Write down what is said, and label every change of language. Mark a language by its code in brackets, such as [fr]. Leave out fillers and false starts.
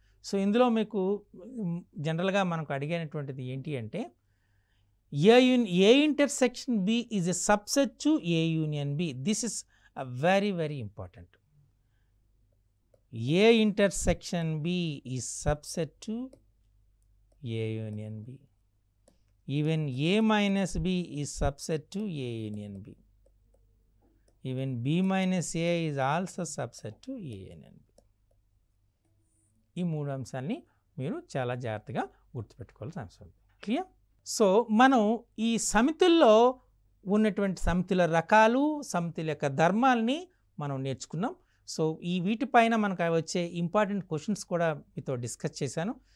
[te] So ఇందులో మీకు జనరల్గా మనకు అడిగినటువంటిది ఏంటి అంటే [en] A intersection B is a subset to A union B. This is very very important. A intersection B is subset to A union B. Even A minus B is subset to A union B. Even B minus A is also subset to A union B. [te] ఈ 3 అంశాలని మీరు చాలా జాగ్రత్తగా గుర్తుపెట్టుకోవాల్సిన అవసరం ఉంది. Clear? So మనం ఈ సమితుల్లో ఉన్నటువంటి సమితుల రకాలు, సమితుల యొక్క ధర్మాలని మనం నేర్చుకున్నాం. సో ఈ వీటిపైన మనకు వచ్చే ఇంపార్టెంట్ క్వశ్చన్స్ కూడా మీతో డిస్కస్ చేశాను.